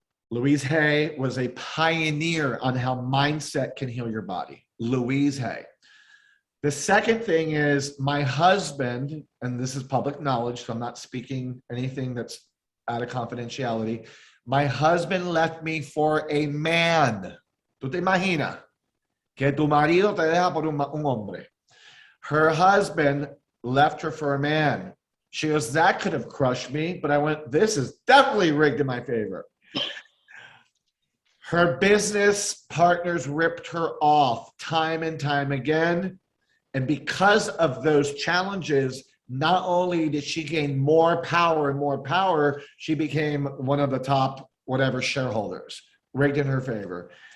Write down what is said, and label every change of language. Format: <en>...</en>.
<en>Louise Hay was a pioneer on how mindset can heal your body. Louise Hay. The second thing is my husband, and this is public knowledge, so I'm not speaking anything that's out of confidentiality. My husband left me for a man.</en> <es>¿Tú te imaginas que tu marido te deja por un hombre?</es> <en>Her husband left her for a man. She goes, that could have crushed me, but I went, this is definitely rigged in my favor. Her business partners ripped her off time and time again. And because of those challenges, not only did she gain more power and more power, she became one of the top whatever shareholders, rigged in her favor.</en>